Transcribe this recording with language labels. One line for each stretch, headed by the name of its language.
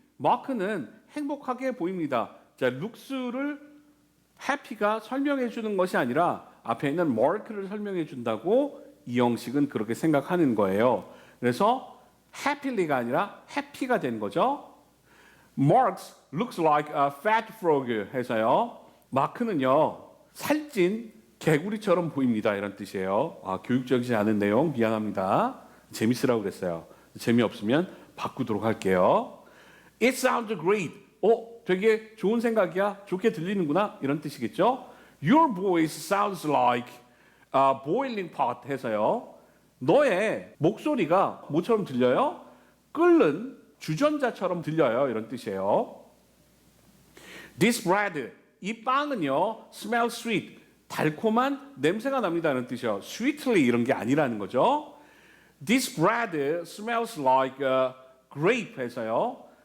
Korean: 마크는 행복하게 보입니다. 자, looks를 happy가 설명해 주는 것이 아니라 앞에 있는 mark를 설명해 준다고 이 형식은 그렇게 생각하는 거예요. 그래서 happy가 아니라 happy가 된 거죠.
English: Mark looks like a fat frog 해서요.
Korean: 마크는요, 살찐 개구리처럼 보입니다. 이런 뜻이에요. 교육적이지 않은 내용 미안합니다. 재밌으라고 그랬어요. 재미없으면 바꾸도록 할게요.
English: It sounds great.
Korean: 되게 좋은 생각이야. 좋게 들리는구나. 이런 뜻이겠죠.
English: Your voice sounds like a boiling pot 해서요.
Korean: 너의 목소리가 뭐처럼 들려요? 끓는 주전자처럼 들려요. 이런 뜻이에요.
English: This bread.
Korean: 이 빵은요,
English: smell sweet,
Korean: 달콤한 냄새가 납니다. 이런 뜻이에요. sweetly 이런 게 아니라는 거죠.
English: This bread smells like a grape 해서요.